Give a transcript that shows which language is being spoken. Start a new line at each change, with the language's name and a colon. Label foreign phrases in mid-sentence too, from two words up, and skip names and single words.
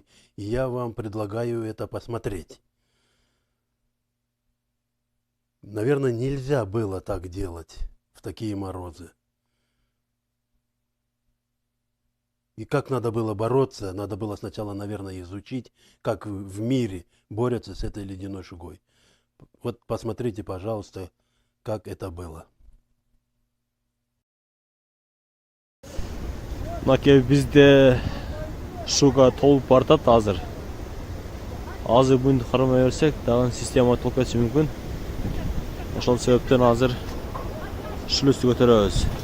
Russian: И я вам предлагаю это посмотреть. Наверное, нельзя было так делать в такие морозы. И как надо было бороться, надо было сначала, наверное, изучить, как в мире борются с этой ледяной шугой. Вот посмотрите, пожалуйста, как это было.
Kyrgyz: Мынакей бизде шуга толуп бартат азыр. Азыр бүгүн кармай берсек, дагы система толуп кетиши мүмкүн. Ошол себептен азыр шлюздү көтөрөбүз.